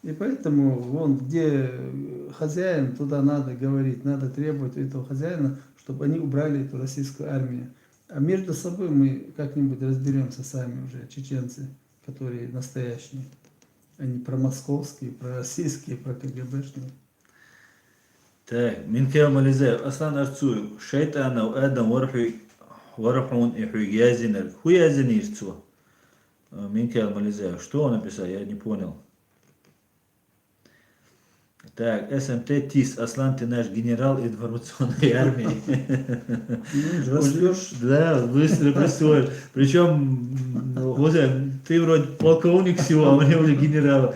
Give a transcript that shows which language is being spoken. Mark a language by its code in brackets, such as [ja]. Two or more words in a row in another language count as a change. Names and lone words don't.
[ru] И поэтому вон, где хозяин, туда надо говорить, надо требовать у этого хозяина, чтобы они убрали эту российскую армию. А между собой мы как-нибудь разберемся сами уже, чеченцы, которые настоящие. Они промосковские, пророссийские, про КГБшные. Так, Минкел Мализеев, Аслан Арцуев, Шайтанов, Эдам, Варахун и Хуязинер. Хуязинер, что? Минкел Мализеев, что он написал, я не понял. Так, СМТ ТИС, Аслан, ты наш генерал информационной армии. Ну, растешь. Да, быстро присвоил. Причем, ты вроде полковник всего, а мне уже генерал.